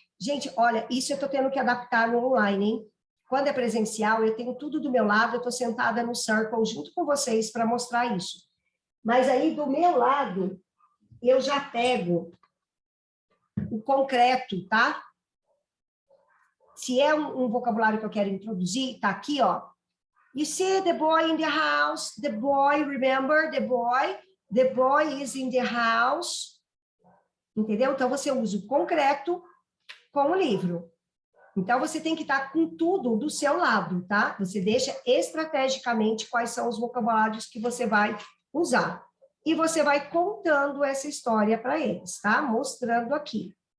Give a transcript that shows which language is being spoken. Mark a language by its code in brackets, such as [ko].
[pt] Gente, olha, isso eu estou tendo que adaptar no online, hein? Quando é presencial, eu tenho tudo do meu lado, eu estou sentada no circle junto com vocês para mostrar isso. Mas aí, do meu lado, eu já pego o concreto, tá? Se é um vocabulário que eu quero introduzir, tá aqui, ó. [en] You see the boy in the house, the boy, remember the boy is in the house. [pt] Entendeu? Então, você usa o concreto com o livro. Então, você tem que estar com tudo do seu lado, tá? Você deixa estrategicamente quais são os vocabulários que você vai usar. E você vai contando essa história para eles, tá? Mostrando aqui.